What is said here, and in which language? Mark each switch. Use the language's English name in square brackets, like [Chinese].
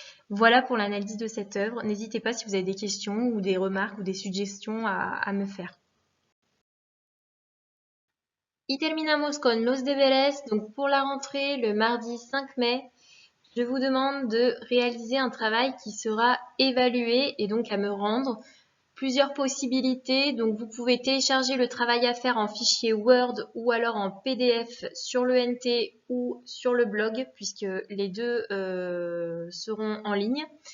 [French] Voilà pour l'analyse de cette œuvre. N'hésitez pas si vous avez des questions ou des remarques ou des suggestions à me faire. [Spanish] Y terminamos con los deberes. [French] Donc pour la rentrée, le mardi 5 mai, je vous demande de réaliser un travail qui sera évalué et donc à me rendre. Plusieurs possibilités, donc vous pouvez télécharger le travail à faire en fichier Word ou alors en PDF sur le NT ou sur le blog puisque les deux seront en ligne.